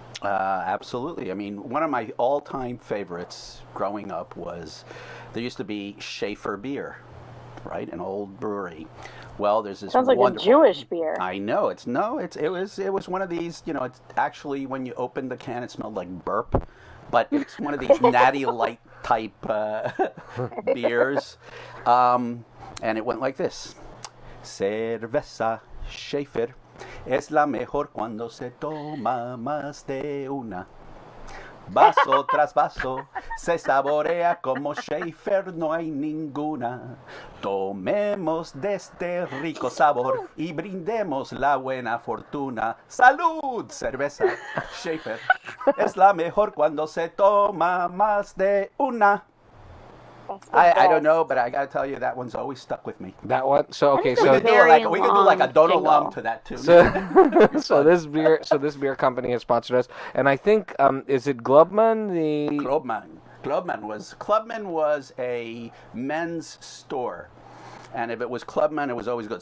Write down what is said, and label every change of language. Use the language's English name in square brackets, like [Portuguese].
[English] Absolutely. I mean, one of my all-time favorites growing up was, there used to be Schaefer beer, right? An old brewery. Well, there's this sounds like a Jewish beer. I know. It was one of these, it's actually, when you opened the can, it smelled like burp, but it's one of these natty light type beers. And it went like this. [Spanish] Cerveza Schaefer es la mejor cuando se toma más de una. Vaso tras vaso se saborea como Schaefer no hay ninguna. Tomemos de este rico sabor y brindemos la buena fortuna. ¡Salud! Cerveza Schaefer es la mejor cuando se toma más de una. [English] I don't know, but I gotta tell you, that one's always stuck with me. That one. So okay, we could do like a Donald Lum to that too. So this beer company has sponsored us, and I think is it Clubman? Clubman was a men's store, and if it was Clubman, it was always good.